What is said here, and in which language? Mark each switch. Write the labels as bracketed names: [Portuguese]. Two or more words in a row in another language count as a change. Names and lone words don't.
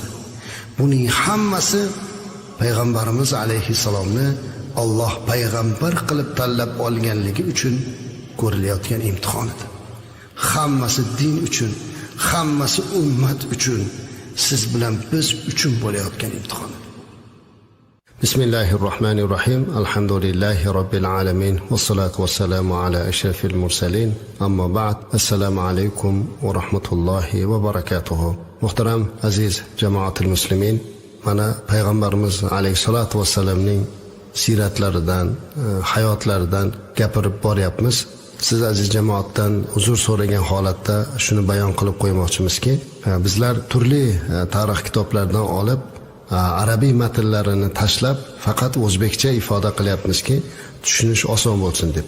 [Uzbek] Buning hammasi Payg'ambarimiz alayhissalomni Alloh payg'ambar qilib tanlab olganligi uchun ko'rilayotgan imtihon edi. Hammasi din uchun, hammasi ummat uchun, siz bilan biz uchun bo'layotgan imtihon. [Arabic] بسم الله الرحمن الرحيم. الحمد لله رب العالمين. والصلاة والسلام على أشرف المرسلين. أما بعد. السلام عليكم و رحمة الله و بركاته. [Uzbek] Muhtaram aziz jamoatul muslimin, mana payg'ambarimiz alayhisolatu vassalamning siratlaridan, hayotlaridan gapirib boryapmiz. Siz aziz jamoatdan uzr so'ragan holatda shuni bayon qilib qo'ymoqchimizki, bizlar turli tarix kitoblaridan olib arabiy matnlarini tashlab faqat o'zbekcha ifoda qilyapmizki, tushunish oson bo'lsin deb.